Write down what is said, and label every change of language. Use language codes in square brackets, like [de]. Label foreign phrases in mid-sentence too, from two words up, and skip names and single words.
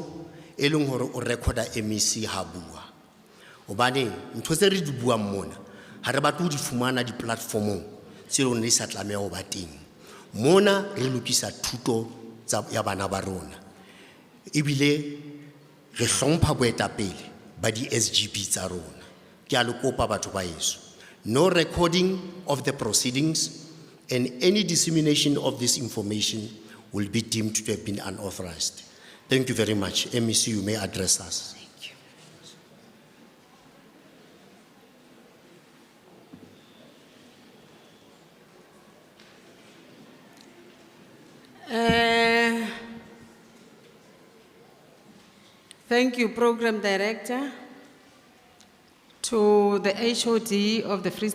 [st] e leng hore o recorda MEC ha bua obane ntho se re di buang mona ha re batho di fumana di platformong se re ne sa tlameha ho ba teng mona re lokisa thuto ya bana ba rona ebile re hlompha boetapele ba di SGB tsa rona ke a le kopa batho ba yeso [en] no recording of the proceedings and any dissemination of this information will be deemed to have been unauthorized. Thank you very much. MEC, you may address us. Thank you, Program Director, to the HOD of the Free